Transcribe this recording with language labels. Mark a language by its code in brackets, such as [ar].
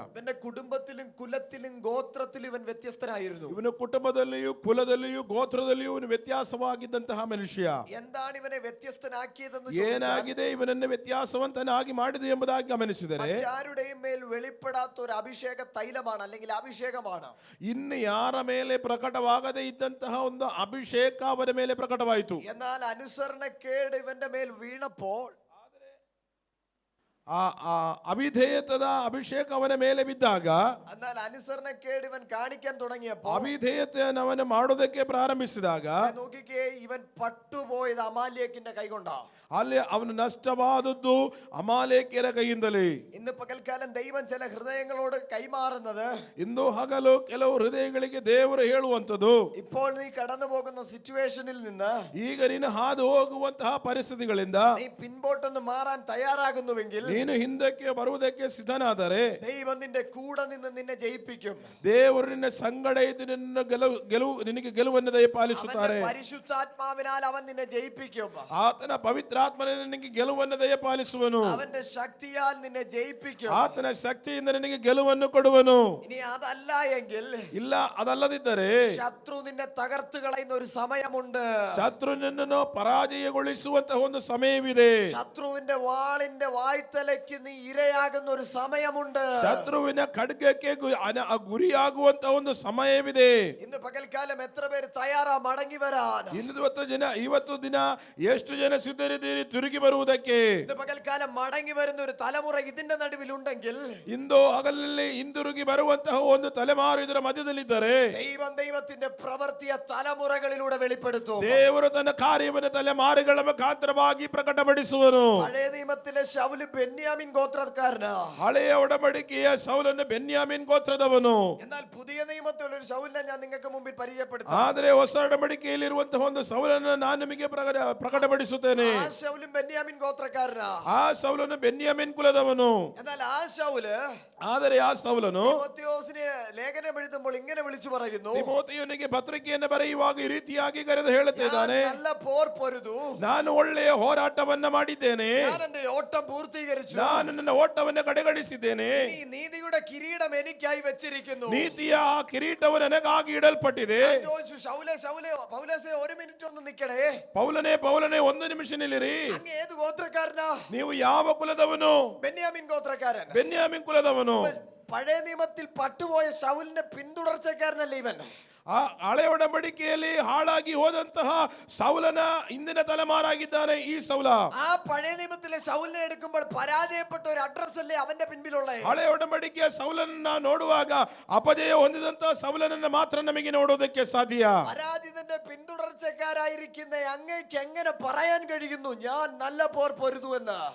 [ml] ഇവന്റെ കുടുംബത്തിലും കുലത്തിലും ഗോത്രത്തിലും ഇവൻ വ്യത്യസ്തനായിരുന്നു. [kn] ಇವನ ಕುಟುಂಬದಲ್ಲಿಯೂ ಕುಲದಲ್ಲಿಯೂ ಗೋತ್ರದಲ್ಲಿಯೂ ಇವನು ವ್ಯತ್ಯಾಸವಾಗಿದ್ದಂತಹ ಮನುಷ್ಯ. [ml] എന്താണ് ഇവനെ വ്യത്യസ്തനാക്കിയതെന്ന് [kn] ಏನಾಗಿದೆ ಇವನನ್ನು ವ್ಯತ್ಯಾಸವಂತನಾಗಿ ಮಾಡಿದೆ ಎಂಬುದಾಗಿ ಗಮನಿಸಿದರೆ, [ml] ആരുടെയും മേൽ വെളിപ്പെടാത്ത ഒരു അഭിഷേക തൈലമാണ്, അല്ലെങ്കിൽ അഭിഷേകമാണ്. [kn] ಇನ್ನು ಯಾರ ಮೇಲೆ ಪ್ರಕಟವಾಗದೇ ಇದ್ದಂತಹ ಒಂದು ಅಭಿಷೇಕ ಅವನ ಮೇಲೆ ಪ್ರಕಟವಾಯಿತು. [ml] എന്നാൽ അനുസരണക്കേട് ഇവന്റെ മേൽ വീണപ്പോൾ, [kn] ಆ ಅವಿಧೇಯತದ ಅಭಿಷೇಕ ಅವನ ಮೇಲೆ ಬಿದ್ದಾಗ, [ml] എന്നാൽ അനുസരണക്കേട് ഇവൻ കാണിക്കാൻ തുടങ്ങിയപ്പോൾ, [kn] ಅವಿಧೇಯತೆಯನ್ನು ಅವನು ಮಾಡೋದಕ್ಕೆ ಪ್ರಾರಂಭಿಸಿದಾಗ, [ml] നോക്കിക്കേ, ഇവൻ പട്ടുപോയത് അമാലേക്കിന്റെ കൈകൊണ്ടാ. [kn] ಅಲ್ಲಿ ಅವನು ನಷ್ಟವಾದದ್ದು ಅಮಾಲೇಕ್ಯರ ಕೈಯಿಂದಲೇ. [ml] ഇന്ന് പകൽക്കാലം ദൈവം ചില ഹൃദയങ്ങളോട് കൈമാറുന്നത്, [kn] ಇಂದು ಹಗಲು ಕೆಲವು ಹೃದಯಗಳಿಗೆ ದೇವರು ಹೇಳುವಂಥದ್ದು, [ml] ഇപ്പോൾ നീ കടന്നു പോകുന്ന സിറ്റുവേഷനിൽ നിന്ന്, [kn] ಈಗ ನೀನು ಹಾದು ಹೋಗುವಂತಹ ಪರಿಸ್ಥಿತಿಗಳಿಂದ [ml] നീ പിൻപോട്ടൊന്ന് മാറാൻ തയ്യാറാകുന്നുവെങ്കിൽ, [kn] ನೀನು ಹಿಂದಕ್ಕೆ ಬರುವುದಕ್ಕೆ ಸಿದ್ಧನಾದರೆ, [ml] ദൈവം നിന്റെ കൂടെ നിന്ന് നിന്നെ ജയിപ്പിക്കും. [kn] ದೇವರು ನಿನ್ನ ಸಂಗಡ ಇದ್ದು ನಿನಗೆ ಗೆಲುವನ್ನು ದಯಪಾಲಿಸುತ್ತಾರೆ. [ml] പരിശുദ്ധാത്മാവിനാൽ അവൻ നിന്നെ ജയിപ്പിക്കും. [kn] ಆತನ ಪವಿತ್ರಾತ್ಮನ ನಿನಗೆ ಗೆಲುವನ್ನು ದಯಪಾಲಿಸುವನು. [ml] അവന്റെ ശക്തിയാൽ നിന്നെ ജയിപ്പിക്കും. [kn] ಆತನ ಶಕ್ತಿಯಿಂದ ನಿನಗೆ ಗೆಲುವನ್ನು ಕೊಡುವನು. [ml] ഇനി അതല്ല എങ്കിൽ, [kn] ಇಲ್ಲ ಅದಲ್ಲದಿದ್ದರೆ [ml] ശത്രു നിന്നെ തകർത്തു കളയുന്ന ഒരു സമയമുണ്ട്. [kn] ಶತ್ರು ನಿನ್ನನ್ನು ಪರಾಜಯಗೊಳಿಸುವಂತಹ ಒಂದು ಸಮಯವಿದೆ. [ml] ശത്രുവിന്റെ വാളിന്റെ വായ്ത്തല ശത്രുതലയ്ക്ക് നീ ഇരയാകുന്ന ഒരു സമയമുണ്ട്. [kn] ಶತ್ರುವಿನ ಖಡ್ಗಕ್ಕೆ ಗುರಿಯಾಗುವಂತ ಒಂದು ಸಮಯವಿದೆ. [ml] ഇന്ന് പകൽക്കാലം എത്ര പേര് തയ്യാറാ മടങ്ങി വരാൻ? [kn] ಇವತ್ತು ದಿನ ಎಷ್ಟು ಜನ ಸಿದ್ಧರಿದ್ದೀರಿ ತಿರುಗಿ ಬರುವುದಕ್ಕೆ? [ml] ഇന്ന് പകൽക്കാലം മടങ്ങി വരുന്ന ഒരു തലമുറ ഇതിന്റെ നടുവിലുണ്ടെങ്കിൽ, [kn] ಇಂದು ಹಗಲಲ್ಲಿ ಹಿಂದಿರುಗಿ ಬರುವಂತಹ ಒಂದು ತಲೆಮಾರು ಇದರ ಮಧ್ಯದಲ್ಲಿದ್ದರೆ, [ml] ദൈവത്തിന്റെ പ്രവൃത്തിയ തലമുറകളിലൂടെ വെളിപ്പെടുത്തും. [kn] ದೇವರು ತನ್ನ ಕಾರ್ಯವನ್ನು ತಲೆಮಾರುಗಳ ಮುಖಾಂತರವಾಗಿ ಪ್ರಕಟಪಡಿಸುವನು. [ml] പഴയ നിയമത്തിലെ ശൗല് ബെന്യാമിൻ ഗോത്രക്കാരനാ. [kn] ಹಳೆಯ ಒಡಂಬಡಿಕೆಯ ಸೌಲನ್ನು ಬೆನ್ಯಾಮಿನ್ ಗೋತ್ರದವನು. [ml] എന്നാൽ പുതിയ നിയമത്തിലുള്ള ഒരു ശൗലിനെ ഞാൻ നിങ്ങൾക്ക് മുമ്പിൽ പരിചയപ്പെടുത്താം. [kn] ಆದರೆ ಹೊಸ ಒಡಂಬಡಿಕೆಯಲ್ಲಿರುವಂತಹ ಒಂದು ಸೌಲನ್ನು ನಾನು ನಿಮಗೆ ಪ್ರಕಟಪಡಿಸುತ್ತೇನೆ. [ml] ആ ശൗലും ബെന്യാമിൻ ഗോത്രക്കാരനാ. [kn] ಆ ಸೌಲನು ಬೆನ್ಯಾಮಿನ್ ಕುಲದವನು. [ml] എന്നാൽ ആ ശൗല് [kn] ಆದರೆ ಆ ಸೌಲನು [ml] തിമോഥೆയോസിനെ ലേഖനം എഴുതുമ്പോൾ ಇങ്ങനെ വിളിച്ചു പറയുന്നു, [kn] ತಿಮೋಥೆಯನಿಗೆ ಪತ್ರಿಕೆಯನ್ನು ಬರೆಯುವಾಗ ಈ ರೀತಿಯಾಗಿ ಕರೆದು ಹೇಳುತ್ತಿದ್ದಾನೆ, [ml] നല്ല പോർ പൊരുതു, [kn] ನಾನು ಒಳ್ಳೆಯ ಹೋರಾಟವನ್ನ ಮಾಡಿದ್ದೇನೆ, [ml] ഞാൻ എന്റെ ഓട്ടം പൂർത്തീകരിച്ചു, [kn] ನಾನು ನನ್ನ ಓಟವನ್ನು ಕಡೆಗಣಿಸಿದ್ದೇನೆ, [ml] ഇനി നീതിയുടെ കിരീടം എനിക്കായി വെച്ചിരിക്കുന്നു. [kn] ನೀತಿಯ ಆ ಕಿರೀಟವು ನನಗಾಗಿ ಇಡಲ್ಪಟ್ಟಿದೆ. [ml] ഞാൻ ചോദിച്ചു, ശൗലേ പൗലോസേ ഒരു മിനിറ്റ് ഒന്ന് നിക്കണേ, [kn] ಪೌಲನೇ ಒಂದು ನಿಮಿಷ ನಿಲ್ಲಿರಿ, [ml] അങ്ങ് ഏത് ഗോത്രക്കാരനാ? [kn] ನೀವು ಯಾವ ಕುಲದವನು? [ml] ബെന്യാമിൻ ഗോത്രക്കാരൻ. [kn] ಬೆನ್ಯಾಮಿನ್ ಕುಲದವನು. [ml] പഴയ നിയമത്തിൽ പട്ടുപോയ ശൗലിന്റെ പിന്തുടർച്ചക്കാരനല്ലേ ഇവൻ? [kn] ಆ ಹಳೆ ಒಡಂಬಡಿಕೆಯಲ್ಲಿ ಹಾಳಾಗಿ ಹೋದಂತಹ ಸೌಲನ ಹಿಂದಿನ ತಲೆಮಾರಾಗಿದ್ದಾನೆ ಈ ಸೌಲ. [ml] ആ പഴയ നിയമത്തിലെ ശൗലിനെ എടുക്കുമ്പോൾ പരാജയപ്പെട്ട ഒരു അഡ്രസ് അല്ലേ അവന്റെ പിൻപിലുള്ള? [kn] ಹಳೆ ಒಡಂಬಡಿಕೆಯ ಸೌಲನ್ನ ನೋಡುವಾಗ ಅಪಜಯ ಹೊಂದಿದಂತಹ ಸೌಲನನ್ನ ಮಾತ್ರ ನಮಗೆ ನೋಡೋದಕ್ಕೆ ಸಾಧ್ಯ. [ml] പരാജിതന്റെ പിന്തുടർച്ചക്കാരായിരിക്കുന്ന അങ്ങേക്ക് എങ്ങനെ പറയാൻ കഴിയുന്നു ഞാൻ നല്ല പോർ പൊരുതു എന്ന്?